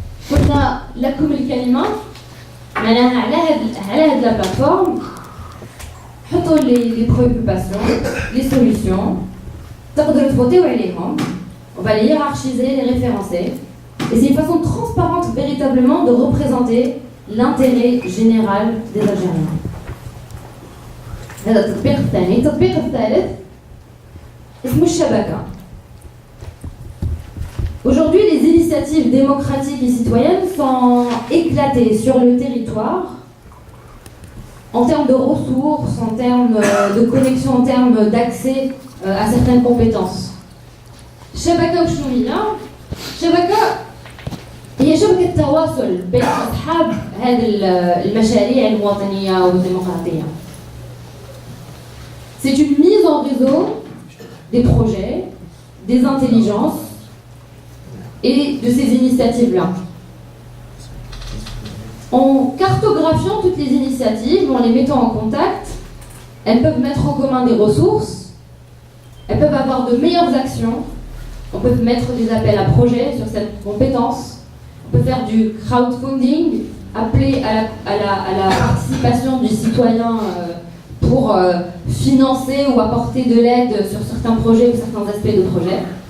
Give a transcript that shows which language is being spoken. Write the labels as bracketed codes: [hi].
[ar] قلنا لكم الكلمة معناها على هاد [fr] la plateforme حطوا les préoccupations, les solutions, [ar] تقدروا تفوتوا عليهم, [fr] on va les hiérarchiser, les référencer, et c'est une façon transparente véritablement de représenter l'intérêt général des Algériens. [ar] هذا التطبيق الثاني. التطبيق الثالث اسمه الشبكة. [fr] Aujourd'hui, les initiatives démocratiques et citoyennes sont éclatées sur le territoire en termes de ressources, en termes de connexion, en termes d'accès à certaines compétences. [ar] الشبكة وشنو هي؟ الشبكة هي شبكة تواصل بين أصحاب هذه المشاريع الوطنية والديمقراطية. [fr] C'est une mise en réseau des projets, des intelligences et de ces initiatives-là. En cartographiant toutes les initiatives, en les mettant en contact, elles peuvent mettre en commun des ressources, elles peuvent avoir de meilleures actions, on peut mettre des appels à projets sur cette compétence, on peut faire du crowdfunding, appeler à la participation du citoyen pour financer ou apporter de l'aide sur certains projets ou certains aspects de projets.